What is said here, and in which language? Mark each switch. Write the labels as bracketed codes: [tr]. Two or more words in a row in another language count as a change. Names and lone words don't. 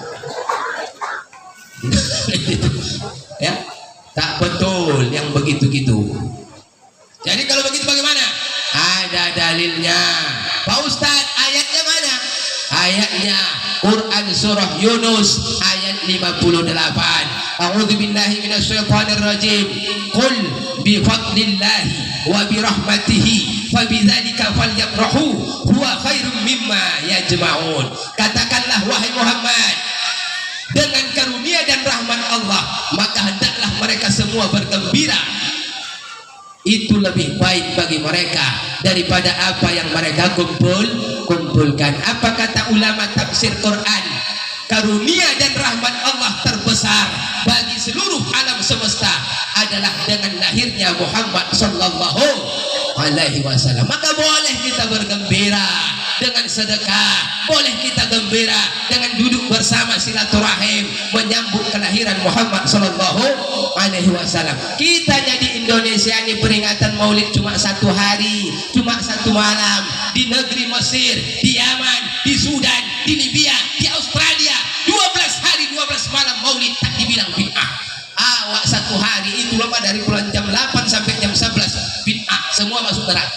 [ms] Ya, tak betul yang begitu-gitu. Jadi kalau begitu bagaimana? Ada dalilnya. Pak Ustadz, ayatnya mana? Ayatnya Quran surah Yunus ayat 58. [ar] أعوذ بالله من الشيطان الرجيم. قل بفضل الله وبرحمته فبذلك فليفرحوا هو خير مما يجمعون. [ms] Katakanlah wahai Muhammad, dengan karunia dan rahmat Allah maka hendaklah mereka semua bergembira. Itu lebih baik bagi mereka daripada apa yang mereka kumpulkan. Apa kata ulama tafsir Quran? Karunia dan rahmat Allah terbesar bagi seluruh alam semesta adalah dengan lahirnya Muhammad [ar] صلى الله عليه وسلم. [ms] Maka boleh kita bergembira dengan sedekah, boleh kita gembira dengan duduk bersama silaturahim menyambut kelahiran Muhammad [ar] صلى الله عليه وسلم. [ms] Kita jadi Indonesia ini peringatan Maulid cuma 1 hari, cuma 1 malam di negeri Mesir, di Yaman, di Sudan, di Libya, di Australia, 12 hari 12 malam Maulid tak dibilang bid'ah. Awak 1 hari itu lama dari bulan jam 8 sampai jam 11 bid'ah, semua masuk neraka.